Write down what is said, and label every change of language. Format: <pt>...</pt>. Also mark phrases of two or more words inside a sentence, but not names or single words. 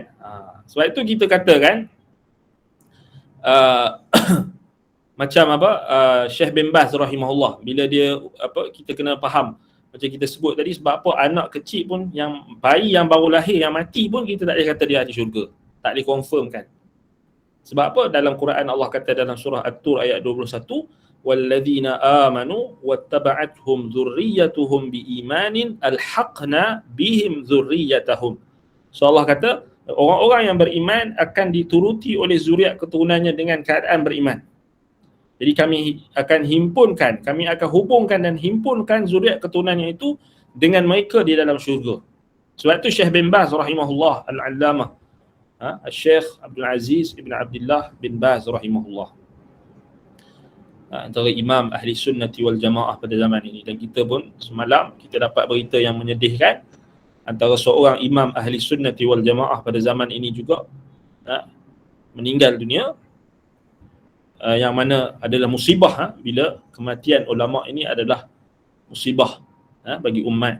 <ms>Sebab itu kita katakan macam apa? Syekh bin Baz rahimahullah, bila dia kita kena faham. Macam kita sebut tadi, sebab apa anak kecil pun, yang bayi yang baru lahir, yang mati pun kita tak boleh kata dia ahli syurga. Tak boleh confirmkan. Sebab apa? Dalam Quran Allah kata dalam surah At-Tur ayat 21,</ms> <ar>والذين آمنوا واتبعتهم ذريتهم بإيمان ألحقنا بهم ذريتهم.</ar> <ms>So Allah kata orang-orang yang beriman akan dituruti oleh zuriat keturunannya dengan keadaan beriman. Jadi kami akan hubungkan dan himpunkan zuriat keturunannya itu dengan mereka di dalam syurga. Sebab itu Syekh bin Baz</ms> <ar>رحمه الله العلامة,</ar> <ms>Syekh Abdul Aziz ibn Abdullah bin Baz rahimahullah, antara imam</ms> <ar>أهل السنة والجماعة</ar> <ms>pada zaman ini. Dan kita pun semalam kita dapat berita yang menyedihkan, antara seorang imam</ms> <ar>أهل السنة والجماعة</ar> <ms>pada zaman ini juga meninggal dunia. Yang mana adalah musibah, bila kematian ulama ini adalah musibah bagi umat.</ms>